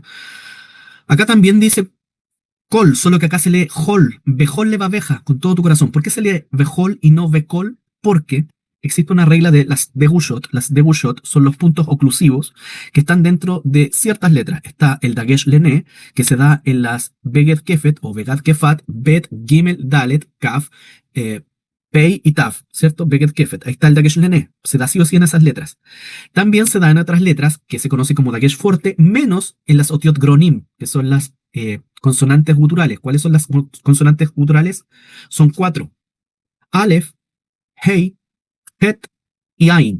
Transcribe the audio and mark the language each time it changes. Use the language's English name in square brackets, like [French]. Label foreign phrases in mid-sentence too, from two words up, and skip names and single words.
[Spanish] Acá también dice Kol, solo que acá se lee Hol, [Hebrew] בכל לבבך, [Spanish] con todo tu corazón. ¿Por qué se lee Behol y no Bekol? Porque existe una regla de las degushot. Las degushot son los puntos oclusivos que están dentro de ciertas letras. Está el dagesh lené, que se da en las [Hebrew] בגד כפת [Spanish] o [Hebrew] בגד כפת, [Spanish] bet, gimel, dalet, kaf, pei y taf, ¿cierto? [Hebrew] בגד כפת. [Spanish] Ahí está el dagesh lené. Se da sí o sí en esas letras. También se da en otras letras que se conoce como dagesh fuerte, menos en las [Hebrew] אותיות גרוניות, [Spanish] que son las consonantes guturales. ¿Cuáles son las consonantes guturales? Son 4. Aleph, Hei, Het y Ain.